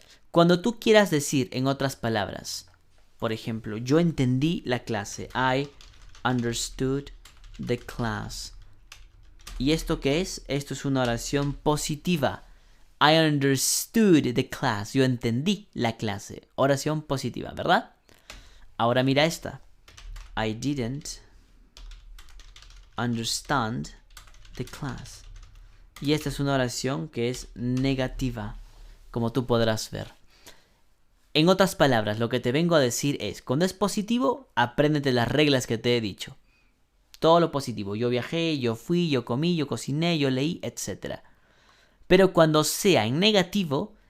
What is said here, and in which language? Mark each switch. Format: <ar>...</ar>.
<es>Cuando tú quieras decir, en otras palabras, por ejemplo, yo entendí la clase.</es> <en>I understood the class.</en> <es>¿Y esto qué es? Esto es una oración positiva.</es> <en>I understood the class.</en> <es>Yo entendí la clase. Oración positiva, ¿verdad? Ahora mira esta.</es> <en>I didn't understand the class.</en> <es>Y esta es una oración que es negativa, como tú podrás ver. En otras palabras, lo que te vengo a decir es, cuando es positivo, apréndete las reglas que te he dicho. Todo lo positivo. Yo viajé, yo fui, yo comí, yo cociné, yo leí, etc. Pero cuando sea en negativo,</es>